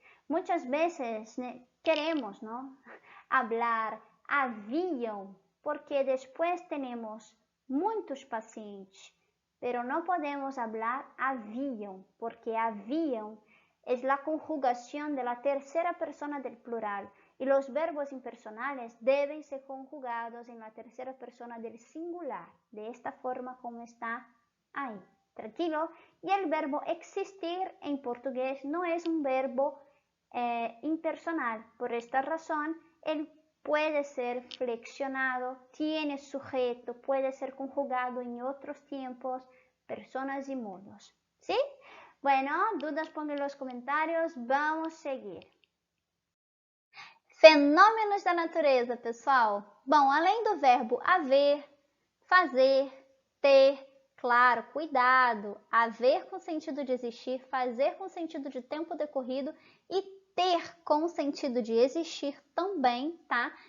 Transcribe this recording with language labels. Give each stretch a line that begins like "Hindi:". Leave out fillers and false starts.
Portuguese: Muitas vezes queremos,
Spanish: ¿no?
Portuguese: Hablar haviam, porque depois temos muitos pacientes.
Spanish: Pero
Portuguese: não podemos falar haviam, porque haviam é a conjugação da terceira
Spanish: persona del plural. Y los verbos impersonales deben ser conjugados en la tercera persona del singular, de esta forma como está ahí. Tranquilo. Y el verbo existir en portugués no es un verbo impersonal. Por esta razón, él puede ser flexionado, tiene sujeto, puede ser conjugado en otros tiempos, personas y modos. ¿Sí? Bueno, dudas pongan en los comentarios. Vamos a seguir.
Portuguese: Fenômenos da natureza, pessoal. Bom, além do verbo haver, fazer, ter, claro, cuidado, haver com sentido de existir, fazer com sentido de tempo decorrido e ter com sentido de existir também, tá?